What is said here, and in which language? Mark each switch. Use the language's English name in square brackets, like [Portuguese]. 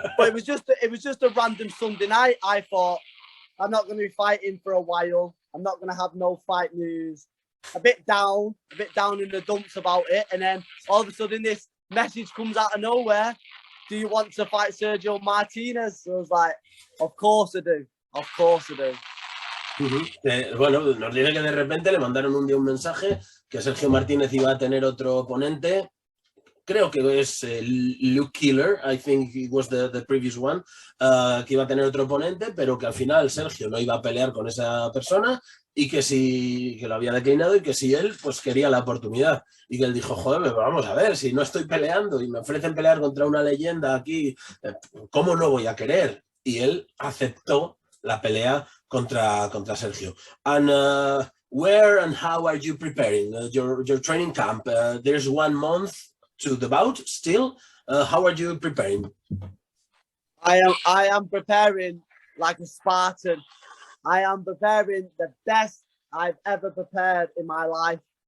[English] But it was just a random Sunday night. I thought, I'm not going to be fighting for a while. I'm not going to have no fight news. A bit down in the dumps about it. And then all of a sudden this message comes out of nowhere. Do you want to fight Sergio Martinez? So I was like, of course I do. Of course I do. [Spanish] Bueno, nos dice que de repente le mandaron un día un mensaje que Sergio Martínez iba a tener otro oponente. Creo que es Luke Killer, [English] I think it was the previous one, [Spanish] que iba a tener otro oponente, pero que al final Sergio no iba a pelear con esa persona y que lo había declinado, y que si él pues quería la oportunidad. Y que él dijo, joder, pero vamos a ver, si no estoy peleando y me ofrecen pelear contra una leyenda aquí, ¿cómo no voy a querer? Y él aceptó la pelea contra Sergio. [English] And where and how are you preparing your training camp? There's 1 month to the bout still. How are you preparing? I am preparing like a Spartan. I am preparing the best I've ever prepared in my life.